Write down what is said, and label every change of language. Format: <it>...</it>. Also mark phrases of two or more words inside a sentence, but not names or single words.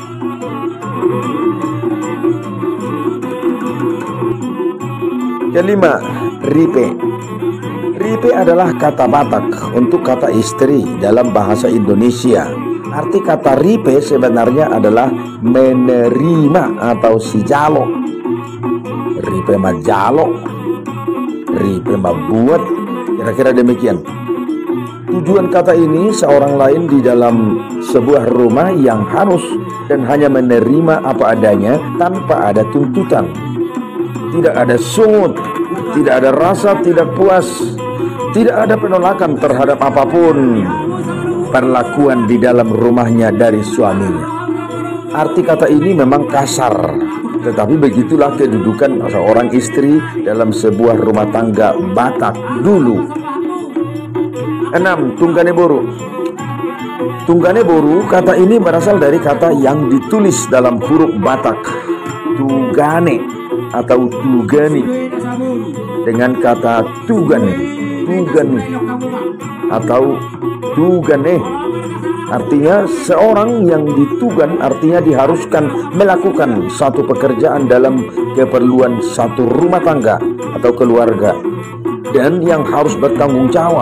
<id>Kelima, ripe. Ripe adalah kata Batak untuk kata istri dalam bahasa Indonesia. Arti kata ripe sebenarnya adalah menerima atau</id> <bbc>si jalo. Ripe mah jalo, ripe mah buat,</bbc> <id>kira-kira demikian. Tujuan kata ini seorang lain di dalam sebuah rumah yang harus dan hanya menerima apa adanya tanpa ada tuntutan. Tidak ada sungut, tidak ada rasa tidak puas, tidak ada penolakan terhadap apapun perlakuan di dalam rumahnya dari suaminya. Arti kata ini memang kasar, tetapi begitulah kedudukan seorang istri dalam sebuah rumah tangga Batak dulu. 6.</id> <bbc>Tunggane boru. Tunggane boru,</bbc> <id>kata ini berasal dari kata yang ditulis dalam huruf Batak, tugane atau tugani, dengan kata tugane, tugani atau tugane. Artinya seorang yang ditugan artinya diharuskan melakukan satu pekerjaan dalam keperluan satu rumah tangga atau keluarga dan yang harus bertanggung jawab.</id>